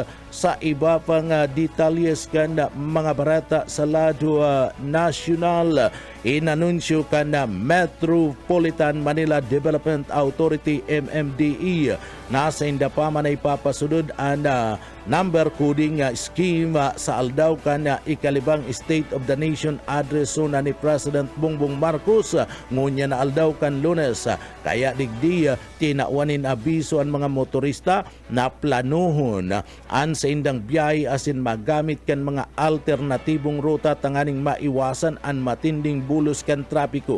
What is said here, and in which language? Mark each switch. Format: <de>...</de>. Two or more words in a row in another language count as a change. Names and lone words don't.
<bik>Sa iba pang detalyes kanda mga barata sa lado nasyonal, inanunsyo kanda Metropolitan Manila Development Authority MMDE nasa inda pa man ay papasunod ang</bik> <en>number coding scheme</en> <bik>sa aldaw kan ikalibang State of the Nation address na ni President Bongbong Marcos ngunya na aldaw kan Lunes. Kaya digdi tinawanin abiso ang mga motorista na planuhon an sa indang biyahe asin magamit kan mga alternatibong ruta tanganing maiwasan ang matinding bulos kan trapiko.</bik>